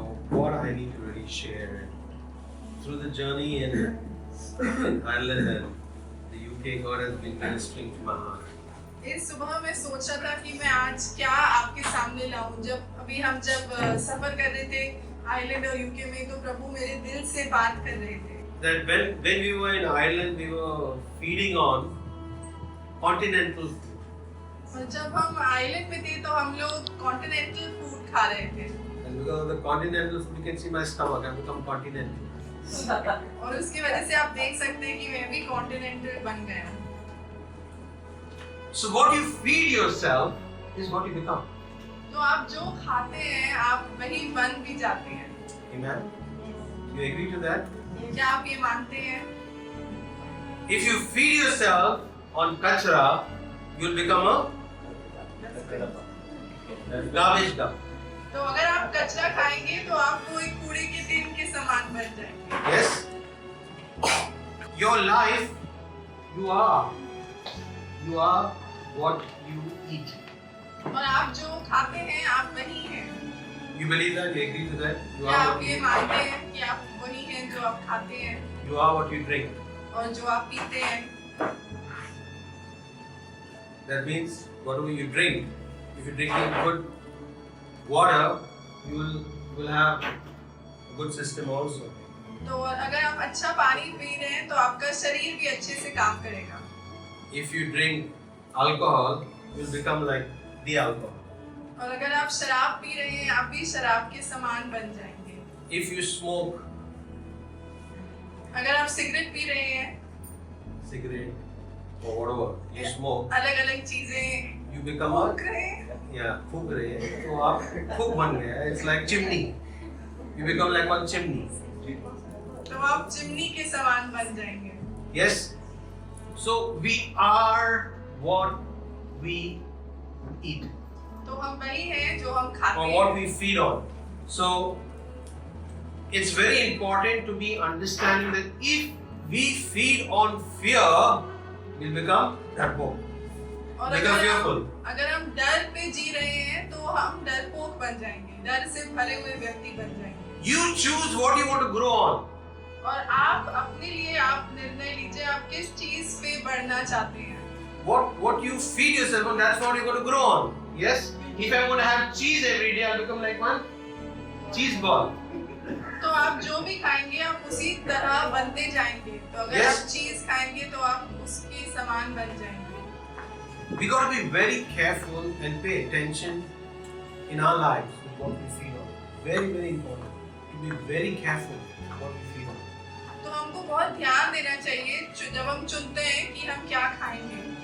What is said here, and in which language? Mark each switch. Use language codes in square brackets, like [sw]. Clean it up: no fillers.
[en] what I need to really share through the journey in Ireland and the UK. God has been ministering to my heart. [hi] इस सुबह मैं सोच रहा था कि मैं आज क्या आपके सामने लाऊं। हम जब सफर कर रहे थे आयरलैंड और यूके में, तो प्रभु मेरे दिल से बात कर रहे थे। [en] That when we were in Ireland, we were feeding on continental food. [hi] और जब हम आइलैंड में थे तो हम लोग कॉन्टिनेंटल फूड खा रहे थे। [en] And because of the continental food, you can see my stomach. I've become continental. [hi] और उसकी वजह से आप देख सकते हैं कि मैं भी कॉन्टिनेंटल बन गया हूँ। [en] So what you feed yourself is what you become. [hi] तो आप जो खाते हैं आप वही बन भी जाते हैं। [en] Amen. You agree to that? [hi] क्या आप ये मानते हैं? [en] If you feed yourself on kachra, you'll become a garbage dump. [hi] तो अगर आप कचरा खाएंगे तो आपको एक कूड़े के टिन के समान बन जाएंगे। [en] Yes. Your life, you are what you eat. [hi] और आप जो खाते हैं आप वही हैं। [en] You believe that? You agree to that? You [hi] क्या [en] are [hi] आप [en] what [hi] ये [en] you [hi] मानते हैं कि आप वही हैं जो आप खाते हैं [en] You are what you drink. [hi] और जो आप पीते हैं? [en] That means whatever you drink, if you're drinking good water, you will have a good system also. [hi] तो अगर आप अच्छा पानी पी रहे हैं तो आपका शरीर भी अच्छे से काम करेगा। [en] If you drink alcohol, you'll become like the alcohol. [hi] और अगर आप शराब पी रहे हैं आप भी शराब के समान बन जाएंगे। [en] If you smoke [hi] अगर आप सिगरेट पी रहे हैं, [en] cigarette or whatever you smoke, [hi] अलग-अलग चीजें [en] you become [hi] फूंक रहे हैं, फूक रहे हैं तो आप फूक बन गए. [en] It's like chimney. You become like one chimney. [hi] तो आप चिमनी के समान बन जाएंगे। [en] Yes. So we are what we eat [hi] तो हम वही हैं जो हम खाते [en] or [hi] हैं [en] what we feed on. So it's very important to be understanding that if we feed on fear, we'll become डरपोक. [hi] और [en] Become fearful. [hi] अगर हम डर पे जी रहे हैं तो हम डरपोक बन जाएंगे, डर से भरे हुए व्यक्ति बन जाएंगे। [en] You choose what you want to grow on. [hi] और आप अपने लिए आप निर्णय लीजिए आप किस चीज पे बढ़ना चाहते हैं। [en] What you feed yourself on, that's what you're going to grow on. Yes? If I'm going to have cheese every day, I'll become like one cheese ball. [hi] तो आप जो भी खाएंगे आप उसी तरह बनते जाएंगे। तो अगर [en] Yes. [hi] आप चीज खाएंगे तो आप उसके समान बन जाएंगे। [en] We got to be very careful and pay attention in our lives with what we feed on. Very, very important to be very careful what we feed on. [hi] तो हमको बहुत ध्यान देना चाहिए जब हम चुनते हैं कि हम क्या खाएंगे।